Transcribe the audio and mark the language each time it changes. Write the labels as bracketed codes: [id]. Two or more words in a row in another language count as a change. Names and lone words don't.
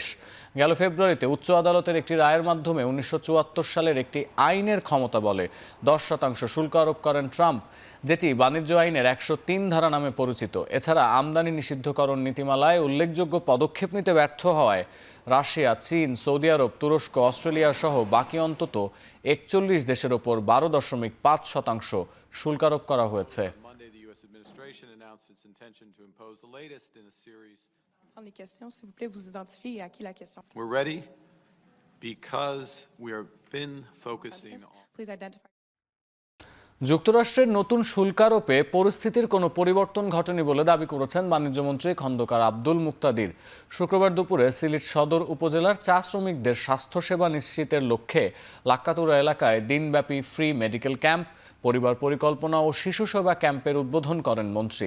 [bn] গেল ফেব্রুয়ারিতে উচ্চ আদালতের একটি রায়ের মাধ্যমে 1974 সালের একটি আইনের ক্ষমতা বলে 10% শুল্ক আরোপ করেন ট্রাম্প, যেটি বাণিজ্য আইনের 103 ধারা নামে পরিচিত। এছাড়া আমদানি নিষিদ্ধকরণ নীতিমালায় উল্লেখযোগ্য পদক্ষেপ নিতে ব্যর্থ হওয়ায় রাশিয়া, চীন, সৌদি আরব, তুরস্ক, অস্ট্রেলিয়া সহ বাকি অন্তত 41 দেশের ওপর 12.5% শুল্ক আরোপ করা হয়েছে। [fr] Les questions, s'il vous plaît, vous identifiez à qui la question. [en] We're ready because we have been focusing on. Please identify. [bn] যুক্তরাষ্ট্রের নতুন শুল্ক আরোপে পরিস্থিতির কোনো পরিবর্তন ঘটেনি বলে দাবি করেছেন বাণিজ্যমন্ত্রী খন্দকার আব্দুল মুক্তাদির। শুক্রবার দুপুরে সিলেট সদর উপজেলার চা শ্রমিকদের স্বাস্থ্যসেবা নিশ্চিতের লক্ষ্যে লাক্কাতুরা এলাকায় দিনব্যাপী ফ্রি মেডিকেল ক্যাম্প, পরিবার পরিকল্পনা ও শিশু সেবা ক্যাম্পের উদ্বোধন করেন মন্ত্রী।